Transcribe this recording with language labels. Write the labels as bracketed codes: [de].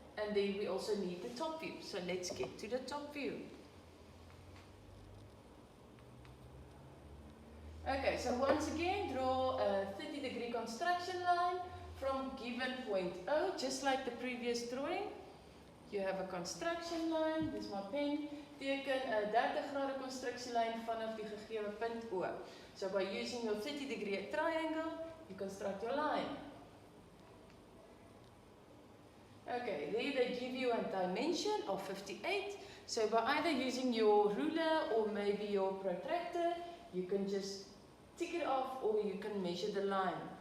[en] And then we also need the top view. So let's get to the top view. Okay, so once again draw a 30-degree construction line from given point O, just like the previous drawing. You have a construction line, [af] dis my pen. Teken 'n 30-grade konstruksielyn vanaf die gegewe punt O. [en] So by using your 30-degree triangle, you construct your line. Okay, there they give you a dimension of 58. So by either using your ruler or maybe your protractor, you can just tick it off or you can measure the line.